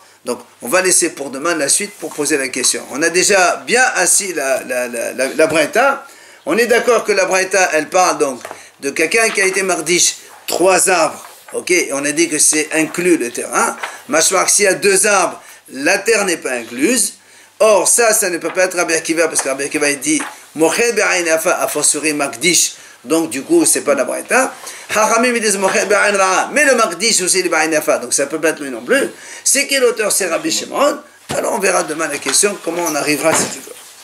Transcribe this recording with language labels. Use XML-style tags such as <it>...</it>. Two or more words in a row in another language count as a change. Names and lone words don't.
<fr>Donc, on va laisser pour demain la suite pour poser la question. On a déjà bien assis la braïta. On est d'accord que la braïta, elle parle donc de quelqu'un qui a été mardiche, trois arbres, ok? On a dit que c'est inclus le terrain. Machouak, s'il y a deux arbres, la terre n'est pas incluse. Or, ça ne peut pas être Rabbi Akiva, parce que Rabbi Akiva, il dit</fr> <he>מוחל בעין יפה</he> <fr>a fortiori Makdish. Donc, du coup, c'est pas la braïta. Hachamim, ils disent</fr> <he>מוחל בעין רעה.</he> <fr>Mais le Makdish aussi, il</fr> <he>בעין יפה.</he> <fr>Donc, ça peut pas être lui non plus. C'est qui l'auteur? C'est Rabbi Shimon. Alors, on verra demain la question, comment on arrivera à cette chose.</fr>